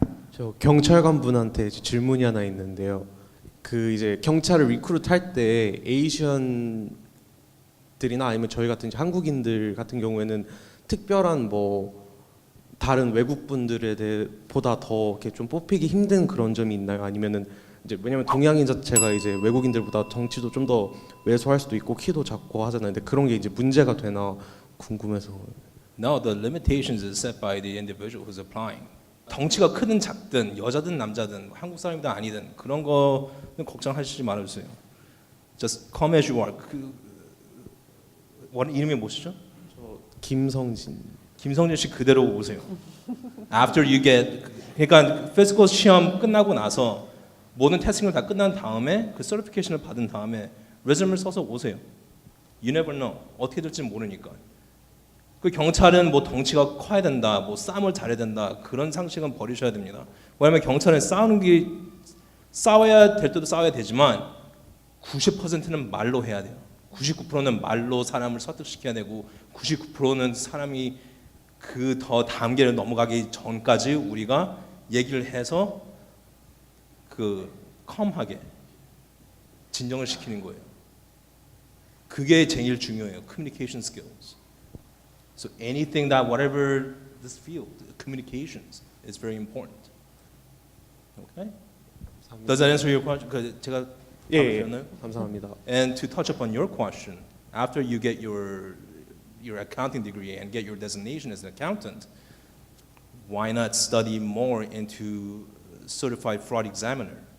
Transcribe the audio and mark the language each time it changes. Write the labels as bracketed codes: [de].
[ko] 저 경찰관 분한테 질문이 하나 있는데요. 그 이제 경찰을 리크루트 할 때 에이시언들이나 아니면 저희 같은 이제 한국인들 같은 경우에는 특별한 뭐 다른 외국 분들에 대해 보다 더 이렇게 좀 뽑히기 힘든 그런 점이 있나요? 아니면은 이제 왜냐면 동양인 자체가 이제 외국인들보다 덩치도 좀 더 왜소할 수도 있고 키도 작고 하잖아요. 근데 그런 게 이제 문제가 되나 궁금해서. [en] No, the limitations is set by the individual who's applying. [ko] 덩치가 크든 작든 여자든 남자든 한국 사람이든 아니든 그런 거는 걱정하시지 말아주세요. [en] Just come as you are. [ko] 이름이 뭐시죠? 김성진. 김성진 씨 그대로 오세요. [en] After you get, [ko] 그러니까 physical 시험 끝나고 나서 모든 테스팅을 다 끝난 다음에 그 certification을 받은 다음에 resume를 써서 오세요. [en] You never know. [ko] 어떻게 될지 모르니까. 그 경찰은 뭐 덩치가 커야 된다, 뭐 싸움을 잘해야 된다, 그런 상식은 버리셔야 됩니다. 왜냐하면 경찰은 싸워야 될 때도 싸워야 되지만 90%는 말로 해야 돼요. 99%는 말로 사람을 설득시켜야 되고 99%는 사람이 그 더 단계를 넘어가기 전까지 우리가 얘기를 해서 그 컴하게 진정을 시키는 거예요. 그게 제일 중요해요. [en] Communication skills. So anything that whatever this field, communications is very important. Okay? Does that answer your question? [ko] 제가 예, 답을 감사합니다. [en] And to touch upon your question, after you get your accounting degree and get your designation as an accountant, why not study more into certified fraud examiner?